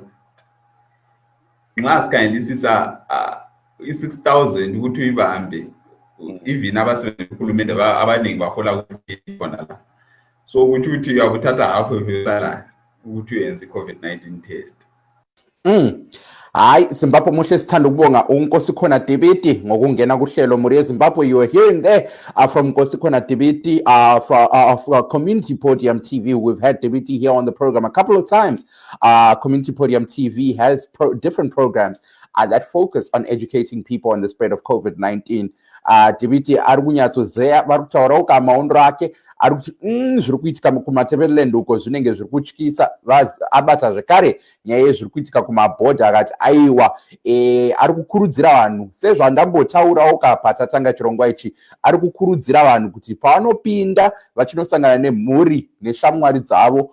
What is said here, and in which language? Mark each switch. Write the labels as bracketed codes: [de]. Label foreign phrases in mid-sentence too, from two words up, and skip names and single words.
[nd] Nxa sikhangelisisa i-6,000 ukuthi uyibambe even abasebenzi uhulumende abaningi bahola khona la. So ukuthi uyakuthatha half evela ukuthi uyenze i-COVID-19 test. Hayi Zimbabwe muhle sithanda ukubonga uNkosikhona Debiti ngokungena kuhlelo Muri Zimbabwe. [en] You are hearing there from Nkosikhona Debiti from Community Podium TV. We've had Debiti here on the program a couple of times. Community Podium TV has different programs that focus on educating people on the spread of COVID-19. [sn] Debiti ari kunyatsozeya vari kutaura ukamaondo ake ari kuti zviri kuitika kumatebeleland uko zvinenge zviri kutyisa abata zvekare nyaya yezviri kuitika kumabhodha akati aiwa ari kukurudzira vanhu sezvandambotaurawo patatanga chirongwa ichi ari kukurudzira vanhu kuti pavanopinda vachinosangana nemhuri neshamwari dzavo